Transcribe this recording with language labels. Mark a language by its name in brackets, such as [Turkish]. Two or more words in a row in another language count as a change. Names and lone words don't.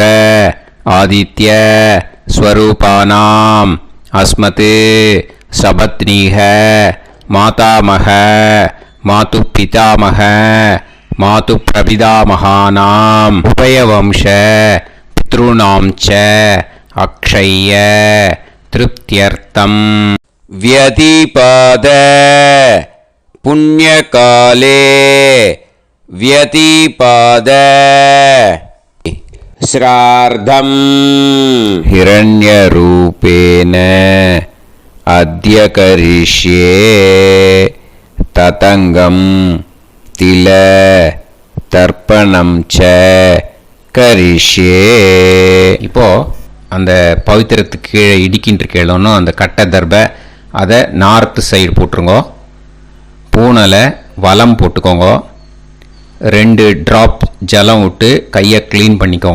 [Sanskrit] आदित्य स्वरूपाणाम् अस्मत् सपत्नीह मातामह मातु पितामह मातु प्रपितामहानाम् उभयवंश पितृणाम् च अक्षय्य तृप्त्यर्थम् व्यतिपात पुण्यकाले व्यतीपाद श्रार्धम् हिरण्यरूपेण अद्य करिष्ये ततङ्गं तिल तर्पणम् च करिष्ये. [Tamil] இப்போ அந்த பவித்திரத்துக்கு கீழே இடிக்கின்ற கீழே அந்த கட்டை தர்பை அதை [English] north side [Tamil] போட்டுருங்க. பூனலை வலம் போட்டுக்கோங்க. 2 ட்ராப் ஜலம் விட்டு கையை க்ளீன் பண்ணிக்கோங்க.